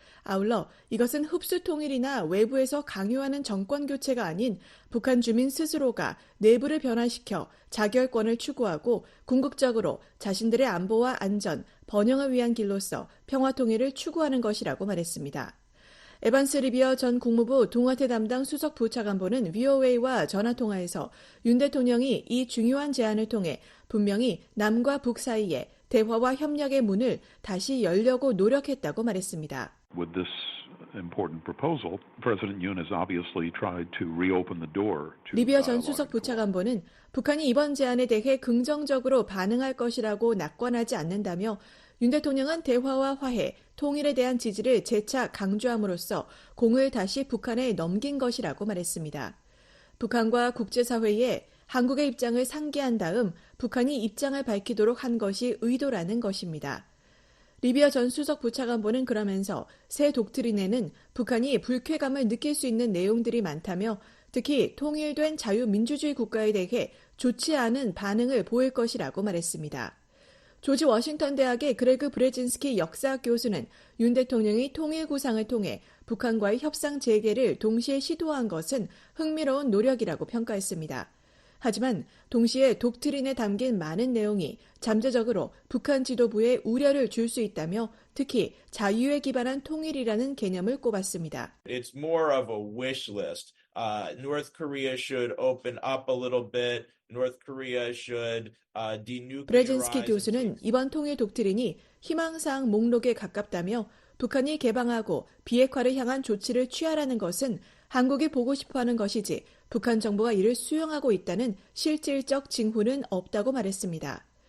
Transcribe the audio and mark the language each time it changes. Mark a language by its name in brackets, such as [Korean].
[Korean] 아울러 이것은 흡수통일이나 외부에서 강요하는 정권교체가 아닌 북한 주민 스스로가 내부를 변화시켜 자결권을 추구하고 궁극적으로 자신들의 안보와 안전, 번영을 위한 길로서 평화통일을 추구하는 것이라고 말했습니다. 에반스 리비어 전 국무부 동아태 담당 수석 부차관보는 VOA와 전화통화에서 윤 대통령이 이 중요한 제안을 통해 분명히 남과 북 사이에 대화와 협력의 문을 다시 열려고 노력했다고 말했습니다. [English] With this important proposal, President Yoon has obviously tried to reopen the door to [Korean] 리비어 전 수석 부차관보는 북한이 이번 제안에 대해 긍정적으로 반응할 것이라고 낙관하지 않는다며 윤 대통령은 대화와 화해, 통일에 대한 지지를 재차 강조함으로써 공을 다시 북한에 넘긴 것이라고 말했습니다. 북한과 국제사회에 한국의 입장을 상기한 다음 북한이 입장을 밝히도록 한 것이 의도라는 것입니다. 리비어 전 수석 부차관보는 그러면서 새 독트린에는 북한이 불쾌감을 느낄 수 있는 내용들이 많다며 특히 통일된 자유민주주의 국가에 대해 좋지 않은 반응을 보일 것이라고 말했습니다. 조지 워싱턴 대학의 그레그 브레진스키 역사 교수는 윤 대통령이 통일 구상을 통해 북한과의 협상 재개를 동시에 시도한 것은 흥미로운 노력이라고 평가했습니다. 하지만 동시에 독트린에 담긴 많은 내용이 잠재적으로 북한 지도부에 우려를 줄 수 있다며 특히 자유에 기반한 통일이라는 개념을 꼽았습니다. [English] It's more of a wish list. North Korea should open up a little bit. North Korea should denuclearize. [Korean] 브레진스키 교수는 이번 통일 독트린이 희망사항 목록에 가깝다며 북한이 개방하고 비핵화를 향한 조치를 취하라는 것은 한국이 보고 싶어하는 것이지 북한 정부가 이를 수용하고 있다는 실질적 징후는 없다고 말했습니다.